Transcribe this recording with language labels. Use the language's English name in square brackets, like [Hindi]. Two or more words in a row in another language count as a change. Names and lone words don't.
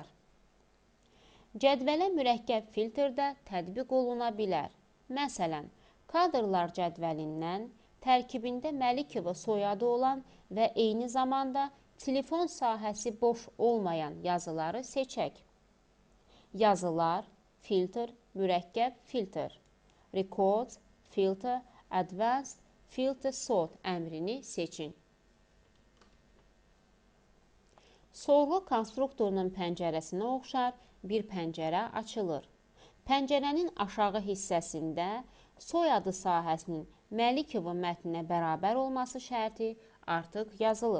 [Azerbaijani] Cədvələ mürəkkəb filtr də tətbiq oluna bilər. Məsələn, kadrlar cədvəlindən tərkibində Məlikova soyadı olan və eyni zamanda telefon sahəsi boş olmayan yazıları seçək. Yazılar, filtr, mürəkkəb filtr, [English] Record, filter, Advanced, filter sort [Azerbaijani] əmrini seçin. Sorğu konstruktorunun pəncərəsinə oxşar bir pəncərə açılır. Pəncərənin aşağı hissəsində soyadı sahəsinin Məlikova mətninə bərabər olması şərti artıq yazılıb.